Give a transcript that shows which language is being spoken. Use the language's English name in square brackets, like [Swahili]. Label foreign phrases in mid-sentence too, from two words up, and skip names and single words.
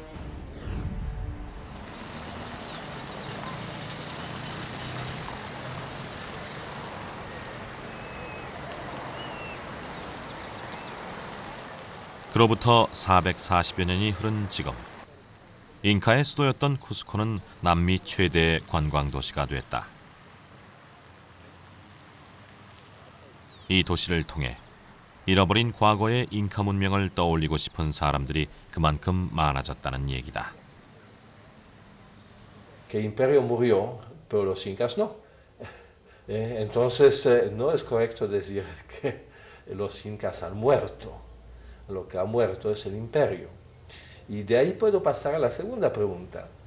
[Korean] 그로부터 440여 년이 흐른 지금 잉카의 수도였던 쿠스코는 남미 최대의 관광도시가 됐다. 이 도시를 통해 잃어버린 과거의 잉카 문명을 떠올리고 싶은 사람들이 그만큼 많아졌다는 얘기다. [Spanish] Que el imperio murió, pero los incas no. Entonces no es correcto decir que los incas han muerto. Lo que ha muerto es el imperio. Y de ahí puedo pasar a la segunda pregunta.